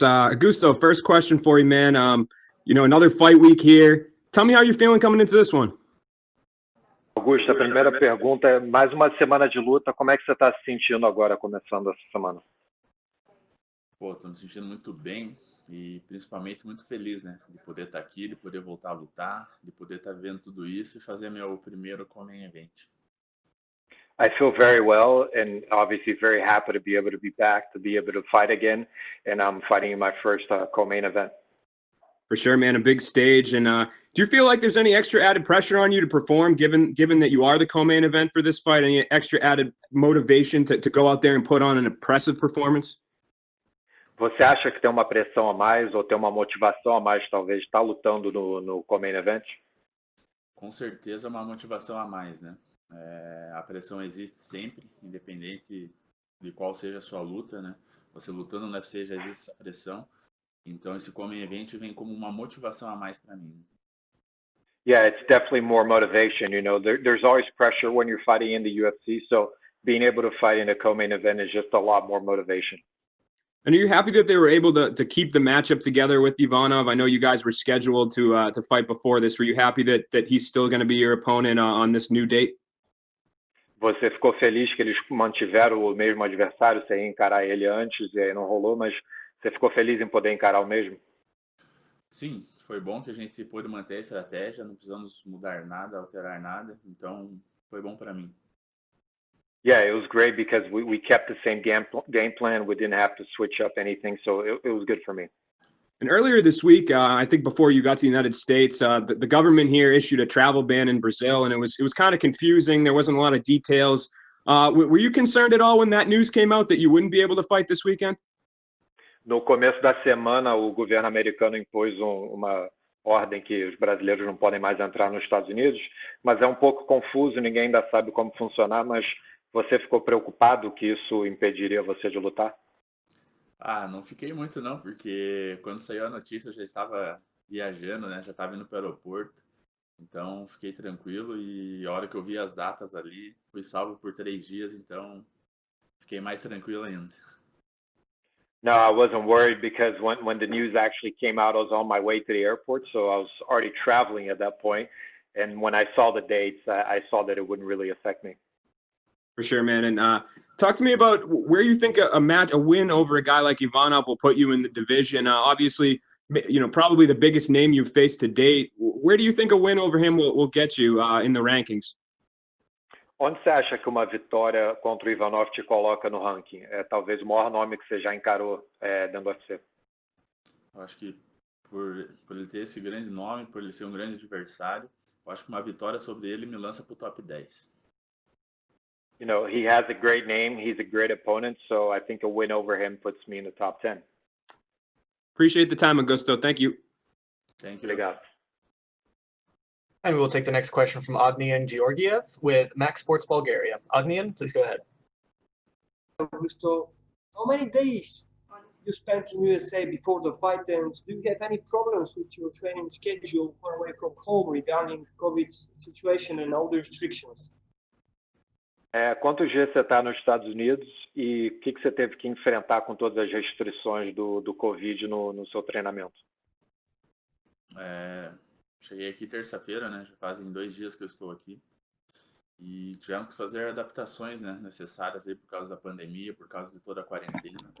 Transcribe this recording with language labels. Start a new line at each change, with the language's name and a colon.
English: Augusto, first question for you, man. Another fight week here. Tell me how you're feeling coming into this one.
Portuguese: Augusto, a primeira pergunta é, mais uma semana de luta, como é que você está se sentindo agora, começando essa semana? Pô, tô me sentindo muito bem e principalmente muito feliz, né? De poder estar aqui, de poder voltar a lutar, de poder estar vendo tudo isso e fazer meu primeiro co-main event.
English: I feel very well and obviously very happy to be able to be back, to be able to fight again, and I'm fighting in my first co-main event. For sure, man, a big stage. And do you feel like there's any extra added pressure on you to perform, given that you are the co-main event for this fight? Any extra added motivation to go out there and put on an impressive performance?
Portuguese: Você acha que tem uma pressão a mais ou tem uma motivação a mais, talvez, estar lutando no co-main event? Com certeza uma motivação a mais, né? A pressão existe sempre, independente de qual seja a sua luta, né? Você lutando no UFC já existe essa pressão. Então esse co-main event vem como uma motivação a mais para mim.
English: Yeah, it's definitely more motivation. There's always pressure when you're fighting in the UFC, so being able to fight in a co-main event is just a lot more motivation. And are you happy that they were able to keep the matchup together with Ivanov? I know you guys were scheduled to fight before this. Were you happy that he's still going to be your opponent on this new date?
Portuguese: Você ficou feliz que eles mantiveram o mesmo adversário? Você ia encarar ele antes e aí não rolou, mas você ficou feliz em poder encarar o mesmo? Sim, foi bom que a gente pôde manter a estratégia, não precisamos mudar nada, alterar nada, então foi bom para mim.
English: Yeah, it was great because we kept the same game plan. We didn't have to switch up anything, so it was good for me. And earlier this week, I think before you got to the United States, the government here issued a travel ban in Brazil, and it was kind of confusing. There wasn't a lot of details. Were you concerned at all when that news came out that you wouldn't be able to fight this weekend?
Portuguese: No começo da semana, o governo americano impôs uma ordem que os brasileiros não podem mais entrar nos Estados Unidos, mas é um pouco confuso, ninguém ainda sabe como funcionar, mas você ficou preocupado que isso impediria você de lutar? Não fiquei muito não, porque quando saiu a notícia eu já estava viajando, né? Já estava indo para o aeroporto, então fiquei tranquilo e a hora que eu vi as datas ali, fui salvo por 3 dias, então fiquei mais tranquilo ainda.
English: No, I wasn't worried because when the news actually came out, I was on my way to the airport, so I was already traveling at that point. And when I saw the dates, I saw that it wouldn't really affect me. For sure, man. And talk to me about where you think a win over a guy like Ivanov will put you in the division. Obviously, probably the biggest name you've faced to date. Where do you think a win over him will get you in the rankings?
Portuguese: Onde você acha que uma vitória contra o Ivanov te coloca no ranking? É talvez o maior nome que você já encarou dentro do UFC. Eu acho que por ele ter esse grande nome, por ele ser um grande adversário, eu acho que uma vitória sobre ele me lança para o top 10.
English: He has a great name. He's a great opponent, so I think a win over him puts me in the top 10. Appreciate the time, Augusto. Thank you. Thank you.
Portuguese: Obrigado.
English: And we will take the next question from Agnian Georgiev with Max Sports Bulgaria. Agnian, please go ahead. Augusto, how many days you spent in USA before the fight, and do you have any problems with your training schedule far away from home regarding COVID situation and all the restrictions?
Portuguese: Quantos dias você está nos Estados Unidos e o que você teve que enfrentar com todas as restrições do Covid no seu treinamento? Cheguei aqui terça-feira, né? Já fazem 2 dias que eu estou aqui. E tivemos que fazer adaptações, né, necessárias aí por causa da pandemia, por causa de toda a quarentena.